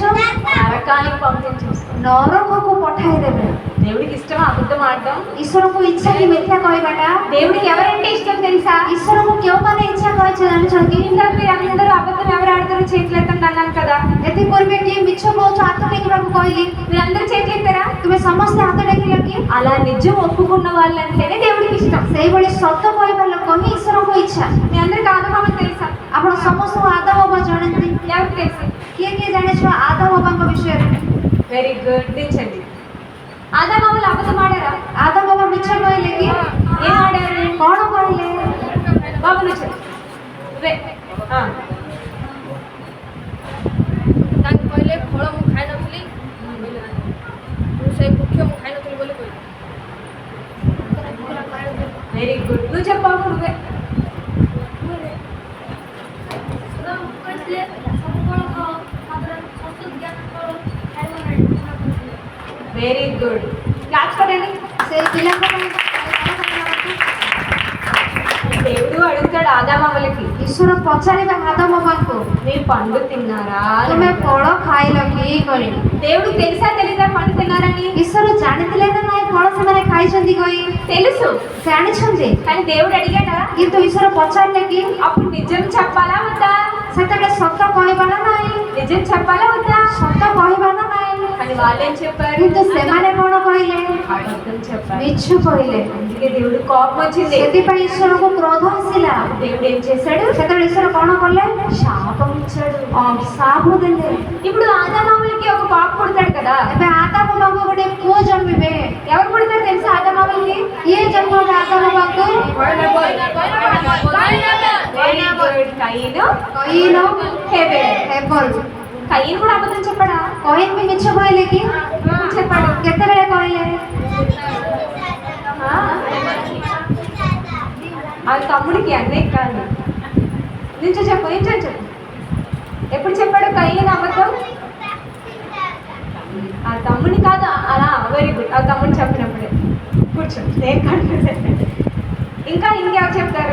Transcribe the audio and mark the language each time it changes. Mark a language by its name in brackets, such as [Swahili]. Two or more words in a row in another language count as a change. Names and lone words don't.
[Telugu] నరకానికి పంపించేస్తారు. [Odia] ନରକକୁ ପଠାଇ ଦେବେ। [Telugu] దేవుడికి ఇష్టం అబద్ధం ఆడటం? [Odia] ଈଶ୍ୱରଙ୍କୁ ଇଚ୍ଛା କି ମିଥ୍ୟା କହିବାଟା? [Telugu] దేవుడికి ఎవరంటే ఇష్టం తెలుసా? [Odia] ଈଶ୍ୱରଙ୍କୁ କେଉଁମାନେ ଇଚ୍ଛା କହିଛ ଜାଣିଛନ୍ତି? [Telugu] ఇందాక మీరు అందరూ అబద్ధం ఎవరు ఆడతారో చేతులు ఎత్తండి అన్నాను కదా, [Odia] ଏଥିପୂର୍ବେ କିଏ ମିଛ କହୁଛ ହାତ ଟେକିବାକୁ କହିଲି, [Telugu] మీరు అందరూ చేతులు ఎత్తారా? [Odia] ତୁମେ ସମସ୍ତେ ହାତ ଟେକିଲ କି? [Telugu] అలా నిజం ఒప్పుకున్న వాళ్ళంటేనే దేవుడికి ఇష్టం. [Odia] ସେଇଭଳି ସତ କହିବା ଲୋକ ହିଁ ଈଶ୍ୱରଙ୍କୁ ଇଚ୍ଛା। [Telugu] మీ అందరికి ఆదమామని తెలుసా? [Odia] ଆପଣ ସମସ୍ତଙ୍କୁ ଆଦମ ବାବା ଜାଣନ୍ତି? [Telugu] ఎవరికి తెలుసు? [Odia] କିଏ କିଏ ଜାଣିଛ ଆଦମ ବାବାଙ୍କ ବିଷୟରେ? [English] very good, [Telugu] దించండి. ఆదమామలు అబద్ధం ఆడారా? [Odia] ଆଦମ ବାବା ମିଛ କହିଲେ କି? [Telugu] ఏం ఆడారు? [Odia] କ'ଣ କହିଲେ? [Telugu] బాబు నువ్వు చెప్పు. నువ్వే. [Odia] ତାଙ୍କୁ କହିଲେ ଫଳ ମୁଁ ଖାଇନଥିଲି, ମୁଁ ସେଇ ବୃକ୍ଷ ମୁଁ ଖାଇନଥିଲି ବୋଲି କହିଲେ। [English] very good, [Telugu] నువ్వు చెప్పు బాబు. నువ్వే. [English] very good, [Telugu] క్లాస్ పడండి. [Odia] ସେଇ ପିଲାଙ୍କ ପାଇଁ [Telugu] దేవుడు అడుగుతాడు ఆదామామలకి, [Odia] ଈଶ୍ୱର ପଚାରିବା ଆଦମ ବାବାଙ୍କୁ, [Telugu] మీరు పండు తిన్నారా? [Odia] ତୁମେ ଫଳ ଖାଇଲ କି କହି? [Telugu] దేవుడికి తెలుసా తెలీదా పండు తిన్నారని? [Odia] ଈଶ୍ୱର ଜାଣିଥିଲେ ନା ନାହିଁ ଫଳ ସେମାନେ ଖାଇଛନ୍ତି କହି? [Telugu] తెలుసు, [Odia] ଜାଣିଛନ୍ତି, [Telugu] కానీ దేవుడు అడిగాడా? [Odia] କିନ୍ତୁ ଈଶ୍ୱର ପଚାରିଲେ କି? [Telugu] అప్పుడు నిజం చెప్పాలా వద్దా? [Odia] ସେତେବେଳେ ସତ କହିବା ନା ନାହିଁ? [Telugu] నిజం చెప్పాలా వద్దా? [Odia] ସତ କହିବା ନା ନାହିଁ? [Telugu] కానీ వాళ్ళేం చెప్పారు? [Odia] କିନ୍ତୁ ସେମାନେ କ'ଣ କହିଲେ? [Telugu] అబద్ధం చెప్పారు. [Odia] ମିଛ କହିଲେ। [Telugu] అందుకే దేవుడు కోపం వచ్చింది. [Odia] ସେଥିପାଇଁ ଈଶ୍ୱରଙ୍କୁ କ୍ରୋଧ ଆସିଲା। [Telugu] దేవుడు ఏం చేశాడు? [Odia] ସେତେବେଳେ ଈଶ୍ୱର କ'ଣ କଲେ? [Telugu] శాపం ఇచ్చాడు. [Odia] ଶାପ ଦେଲେ। [Telugu] ఇప్పుడు ఆదామామలకి ఒక పాప పుడతాడు కదా, [Odia] ଏବେ ଆଦମ ବାବାଙ୍କୁ ଗୋଟେ ପୁଅ ଜନ୍ମିବେ। [Telugu] ఎవరు పుడతారు తెలుసా ఆదామామలకి? [Odia] କିଏ ଜନ୍ମ ହେବେ ଆଦମ ବାବାଙ୍କୁ? [English] very good, [Telugu] కయీను, [Odia] କଇନ, [Telugu] హేబెల్. [Odia] ହେବଲ। [Telugu] కయీను కూడా అబద్ధం చెప్పాడా? [Odia] କଇନ ବି ମିଛ କହିଲେ କି? [Telugu] చెప్పాడు. [Odia] କେତେବେଳେ କହିଲେ? [Telugu] వాళ్ళ తమ్ముడికి అన్నయ్య కాదు. నించో చెప్పు, నించో చెప్పు. ఎప్పుడు చెప్పాడు కయ్యని అబద్ధం? ఆ తమ్ముడిని కాదు, అలా [English] very good. [Telugu] ఆ తమ్ముడిని చెప్పినప్పుడే కూర్చో, నేను కన్ఫ్యూజ్ అయిపోయాను. ఇంకా ఇంకెవరు చెప్తారు?